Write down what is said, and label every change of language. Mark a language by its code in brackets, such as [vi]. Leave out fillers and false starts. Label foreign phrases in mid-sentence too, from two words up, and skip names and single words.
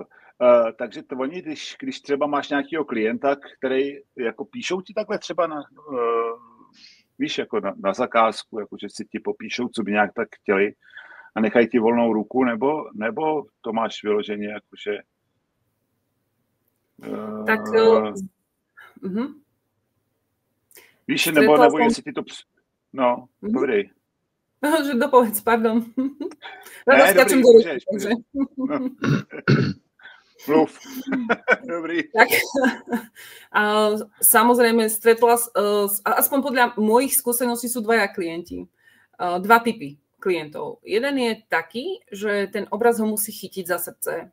[cs] Takže to oni, když třeba máš nějakého klienta, který jako píšou ti takhle třeba na, víš, jako na zakázku, jako že si ti popíšou, co by nějak tak chtěli a nechají ti volnou ruku, nebo to máš vyloženě jakože... Tak... Víš, nebo jestli ti to... No, povědej. [sk] Že dopovedz, pardon. [cs] Ne, dobrý, můžeš. No. Mluv. Dobrý. [sk] Tak, samozrejme, stretla, aspoň podľa mojich skúseností sú dvaja klienti. Dva typy klientov. Jeden je taký, že ten obraz ho musí chytiť za srdce.